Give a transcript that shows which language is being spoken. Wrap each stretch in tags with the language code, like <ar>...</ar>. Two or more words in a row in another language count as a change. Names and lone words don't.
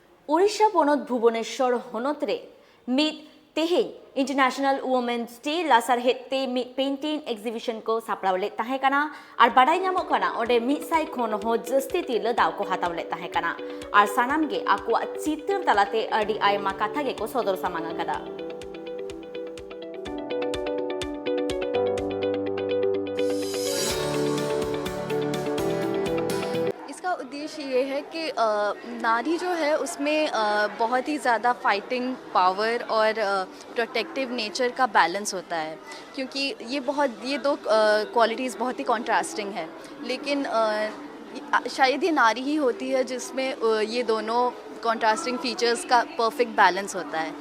<sat>Odisha ponot Bhubaneswar honot re mit teheng International Women's Day lasarhet te mit</sat> <en>painting exhibition</en> <sat>ko sapraw let tahe kana ar badai nyamok kana ode mit sai khon ho jasti tila daw ko hataw let tahe kana ar sanam ge akwa chitar talate adi ayma katha ge ko sodor samanga kada.</sat> <hi>इसका उद्देश्य ये है कि नारी जो है उसमें बहुत ही ज़्यादा</hi> <en>fighting power</en> <hi>और</hi> <en>protective nature</en> <hi>का बैलेंस होता है, क्योंकि ये दो क्वालिटीज़ बहुत ही कॉन्ट्रास्टिंग है, लेकिन शायद ये नारी ही होती है जिसमें ये दोनों</hi> <en>contrasting features</en> <hi>का</hi> <en>perfect balance</en> <hi>होता है।</hi>